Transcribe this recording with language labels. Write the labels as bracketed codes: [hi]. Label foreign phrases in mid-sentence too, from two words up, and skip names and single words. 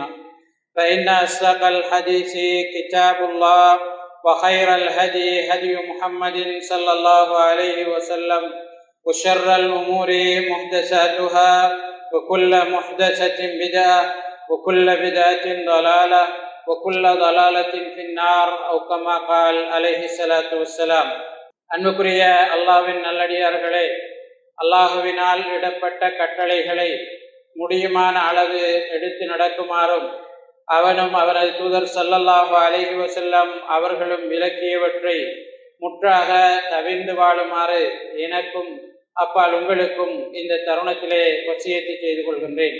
[ar] فإن أصدق الحديث كتاب الله وخير الهدي هدي محمد صلى الله عليه وسلم وشر الأمور محدثاتها وكل محدثة بدعة وكل بدعة ضلالة وكل ضلالة في النار أو كما قال عليه الصلاة والسلام. [ta] அன்புக்குரிய அல்லாஹ்வின் நல்லடியார்களே, அல்லாஹ்வினால் இடப்பட்ட கட்டளைகளை முடியுமான அளவு எடுத்து நடக்குமாறும் அவனும் அவனது தூதர் [ar] صلى الله عليه وسلم [ta] அவர்களும் விலக்கியவற்றை முற்றாக தவிர்ந்து வாழுமாறு எனக்கும் அப்பால் உங்களுக்கும் இந்த தருணத்திலே வசியத்தை செய்து கொள்கின்றேன்.